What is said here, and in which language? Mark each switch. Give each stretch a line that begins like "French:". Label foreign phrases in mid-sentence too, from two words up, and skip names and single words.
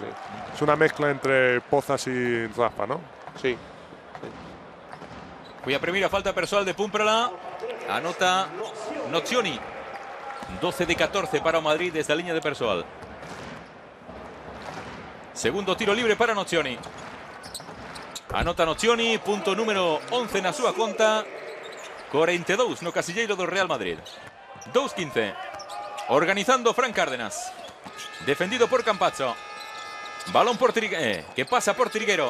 Spanish: Es una mezcla entre Pozas y Rafa, ¿no? Sí. Voy a primera falta personal de Pumprala. Anota Nocioni. 12 de 14 para Madrid desde la línea de personal. Segundo tiro libre para Nocioni.
Galician: Anota Nocioni, punto número 11 na súa conta. 42 no casilleiro do Real Madrid. 2-15. Organizando Fran Cárdenas. Defendido por Campazzo. Balón por Triguero, que pasa por Triguero.